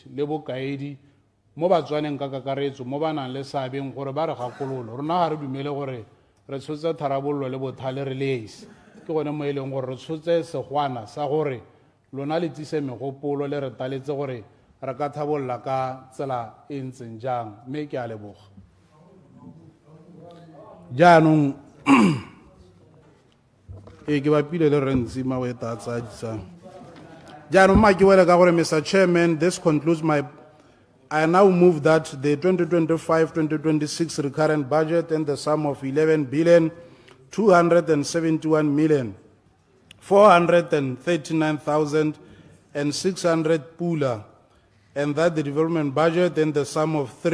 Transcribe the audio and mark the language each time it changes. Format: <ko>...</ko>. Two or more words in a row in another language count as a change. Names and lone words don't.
<tn>le bokaedi mo batswaneng ka kakaretso mo ba nang le seabeng gore ba re gakololo rona ga re dumele gore re tshotse tharabololo le bothale re le esi ke gone mo e leng gore re tshotse segwana sa gore lona le tsise megopolo le re taletse gore re ka thabolola ka tsela e ntseng jang mme ke a leboga jaanong e ke bapile le rentsi maweta a tsadisang jaanong ma ke wele ka gore Mr.</tn> <en>Chairman, this concludes I now move that the 2025-2026 recurrent budget in the sum of 11,271,439,600 pula, and that the development budget in the sum of</en>